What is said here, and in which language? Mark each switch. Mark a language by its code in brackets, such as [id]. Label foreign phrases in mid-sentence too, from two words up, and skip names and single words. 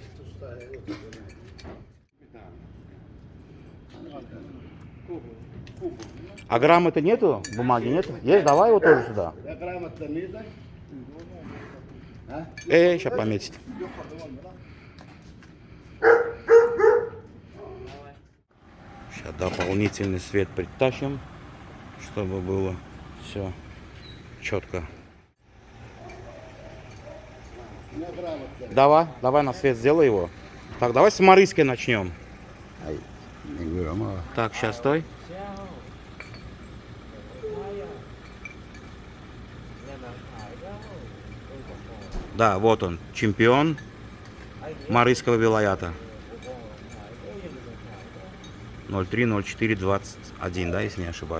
[ru] Kuba. А грамоты нету? Бумаги нету? Есть? Давай его тоже сюда. [tk] Gramotlar nerede? Ha? [ru] Сейчас пометить. Сейчас дополнительный свет притащим, чтобы было все четко. [tk] Ne gramotlar? [ru] Давай на свет сделай его. Так, давай с Марыской начнем. [tk] Ay, ne görüyorum ama. [ru] Так, сейчас стой. Да, вот он, чемпион Марыйского вилаята. 03-04-21, да, если не ошибаюсь.